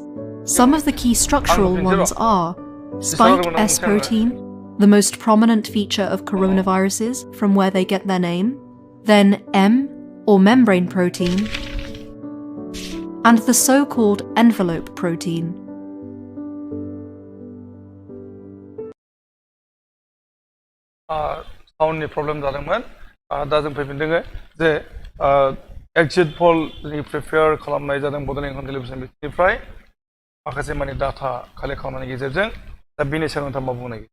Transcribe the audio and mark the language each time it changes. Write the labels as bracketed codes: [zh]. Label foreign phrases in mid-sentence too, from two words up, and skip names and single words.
[en] Some of the key structural ones are spike S protein, the most prominent feature of coronaviruses from where they get their name, then M, or membrane protein, and the so-called envelope protein. soundni problem [brx] जादोंमोन दा जों फैफिनदों जे [en] exit pollni prepare [brx] खालामनाय जादों बड'लेण्ड इंखं टेलिभिजन बिथिंनिफ्राय माखासे माने [en] data collect [brx] खालामनायनि गेजेरजों दा बेनि सायाव नोंथाङा मा बुंनो नागिरो